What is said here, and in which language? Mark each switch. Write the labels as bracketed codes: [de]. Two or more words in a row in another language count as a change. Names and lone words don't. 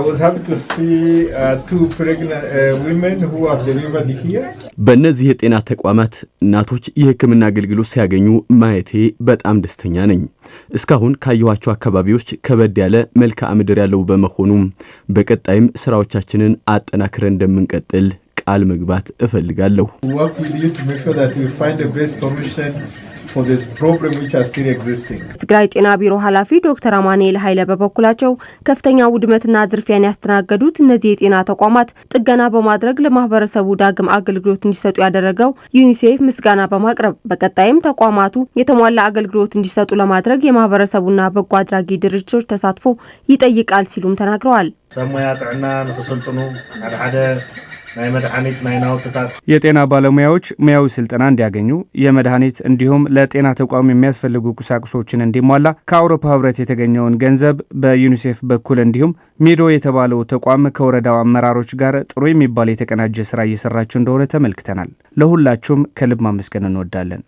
[am] በእነዚህ የጤና ተቋማት እናቶች የሕክምና አገልግሎት ሲያገኙ ማየቴ በጣም ደስተኛ ነኝ። እስካሁን ካየኋቸው አካባቢዎች ከበድ ያለ መልክዓ ምድር ያለው በመሆኑ በቀጣይም ስራዎቻችንን አጠናክረን እንደምንቀጥል ቃል መግባት እፈልጋለሁ። [en] for this problem which are still existing. [am] ትግራይ ጤና ቢሮ ኃላፊ ዶክተር አማኑኤል ኃይለ በበኩላቸው ከፍተኛ ውድመትና ዝርፊያን ያስተናገዱት እነዚህ የጤና ተቋማት ጥገና በማድረግ ለማህበረሰቡ ዳግም አገልግሎት እንዲሰጡ ያደረገው ዩኒሴፍ ምስጋና በማቅረብ በቀጣይም ተቋማቱ የተሟላ አገልግሎት እንዲሰጡ ለማድረግ የማህበረሰቡና በጎ አድራጊ ድርጅቶች ተሳትፎ ይጠይቃል ሲሉም ተናግረዋል። [ti] ሰሙያ ጥዕና ንክሰልጥኑ ሓደ [am] የጤና ባለሙያዎች ሙያዊ ስልጠና እንዲያገኙ የመድኃኒት እንዲሁም ለጤና ተቋም የሚያስፈልጉ ቁሳቁሶችን እንዲሟላ ከአውሮፓ ህብረት የተገኘውን ገንዘብ በዩኒሴፍ በኩል እንዲሁም ሚዶ የተባለው ተቋም ከወረዳው አመራሮች ጋር ጥሩ የሚባል የተቀናጀ ስራ እየሰራቸው እንደሆነ ተመልክተናል። ለሁላችሁም ከልብ ማመስገን እንወዳለን።